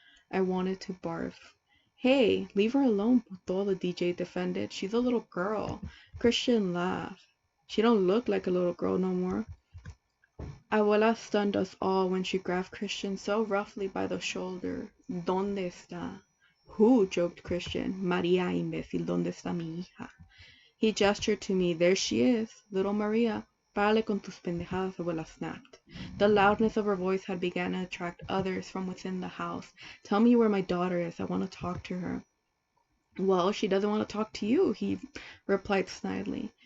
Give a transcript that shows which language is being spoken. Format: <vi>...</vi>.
<en>I wanted to barf. Hey, leave her alone, puto, the DJ defended. She's a little girl. Christian laughed. She don't look like a little girl no more. Abuela stunned us all when she grabbed Christian so roughly by the shoulder.</en> <es>¿Dónde está?</es> <en>Who? Joked Christian.</en> <es>María, imbécil, ¿dónde está mi hija?</es> <en>He gestured to me. There she is, little Maria.</en> <es>Párale con tus pendejadas,</es> <en>Abuela snapped. The loudness of her voice had begun to attract others from within the house. Tell me where my daughter is. I want to talk to her. Well, she doesn't want to talk to you, he replied snidely.</en>